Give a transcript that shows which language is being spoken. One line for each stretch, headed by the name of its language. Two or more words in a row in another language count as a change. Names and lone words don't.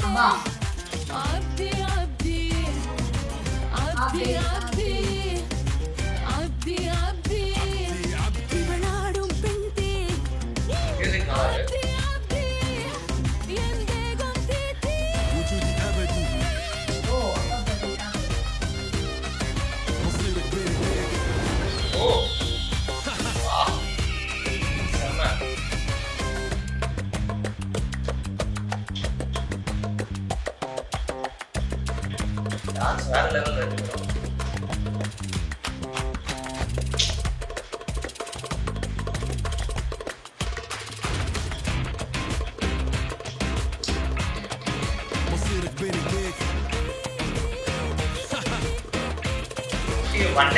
Tamil: ஆமா. மியூசிக் நல்லா இருக்கு.
Arabic: وجودي ابدي Oh. مصيرك بين ايديك.
Tamil: ஓ. வா. செம்ம. டான்ஸ் வேற லெவல்ல இருக்கு bro.
Arabic: مصيرك بين ايديك.
Tamil: இது மண்டே